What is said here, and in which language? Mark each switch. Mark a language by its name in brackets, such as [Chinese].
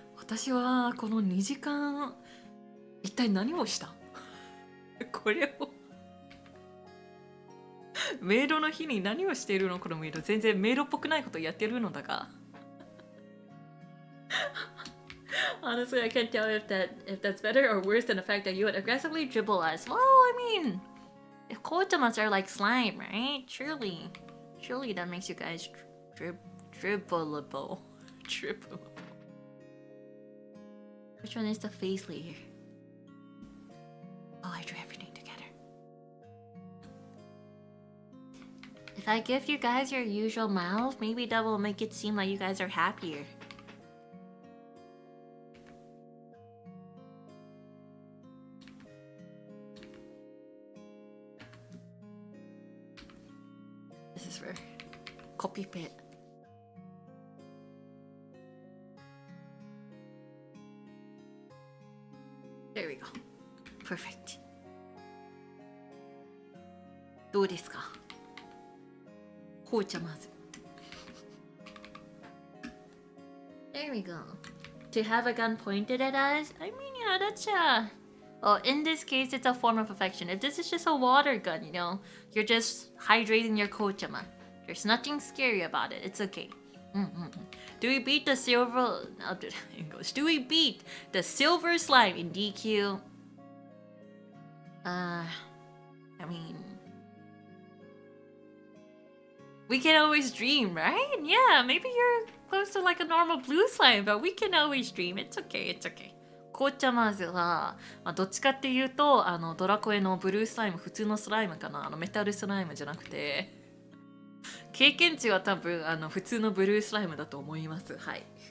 [Japanese] 私はこの2時間一体何をしたこれをメイドの日に何をしているのこのメイド全然メイドっぽくないことやってるのだが [English] Honestly, I can't tell if that's better or worse than the fact that you would aggressively dribble us. Well, I mean, if kotamas are like slime, right? Surely that makes you guys dribbleable. Dribbleable. Which one is the face layer? Oh, I drew everything together. If I give you guys your usual mouth, maybe that will make it seem like you guys are happier. This is for copy pit. There we go. Perfect. [Japanese] どうですか紅茶まず [English] There we go. To have a gun pointed at us? I mean, yeah, that's well, in this case, it's a form of affection. If this is just a water gun, you know, you're just hydrating your kochama. There's nothing scary about it. It's okay. Do we beat the silver... English. Do we beat the silver slime in DQ? I mean... We can always dream, right? Yeah, maybe you're close to like a normal blue slime, but we can always dream. It's okay, it's okay. [Japanese] 紅茶マーズは、どっちかっていうとドラコエのブルースライム普通のスライムかなメタルスライムじゃなくて経験値は多分普通のブルースライムだと思いますはい